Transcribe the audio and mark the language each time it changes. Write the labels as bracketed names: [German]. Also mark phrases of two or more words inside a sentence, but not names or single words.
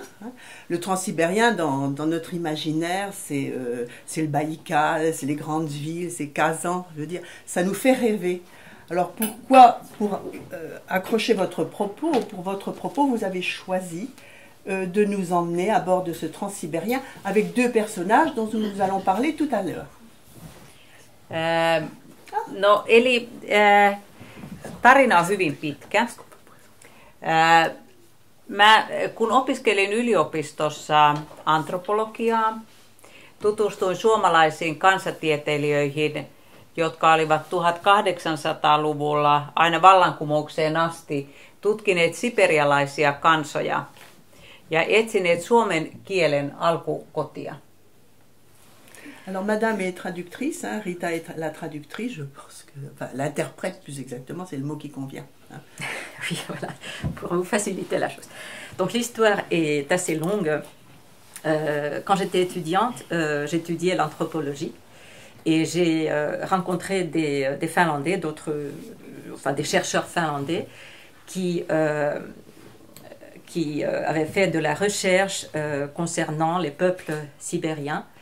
[French] Le Transsibérien, dans notre imaginaire, c'est le Baïkal, c'est les grandes villes, c'est Kazan, je veux dire, ça nous fait rêver. Alors pourquoi, pour accrocher votre propos, vous avez choisi de nous emmener à bord de ce Transsibérien avec 2 personnages dont nous allons parler tout à l'heure. [Finnish] No, eli tarina on hyvin pitkä. Kun opiskelin yliopistossa antropologiaa, tutustuin suomalaisiin kansatieteilijöihin, jotka olivat 1800-luvulla aina vallankumoukseen asti tutkineet siperialaisia kansoja ja etsineet suomen kielen alkukotia. [French] Alors Madame est traductrice, hein, Rita est la traductrice, je pense que, enfin l'interprète plus exactement, c'est le mot qui convient. Hein. Oui, voilà, pour vous faciliter la chose. Donc l'histoire est assez longue. Quand j'étais étudiante, j'étudiais l'anthropologie et j'ai rencontré des Finlandais, des chercheurs finlandais qui avaient fait de la recherche concernant les peuples sibériens.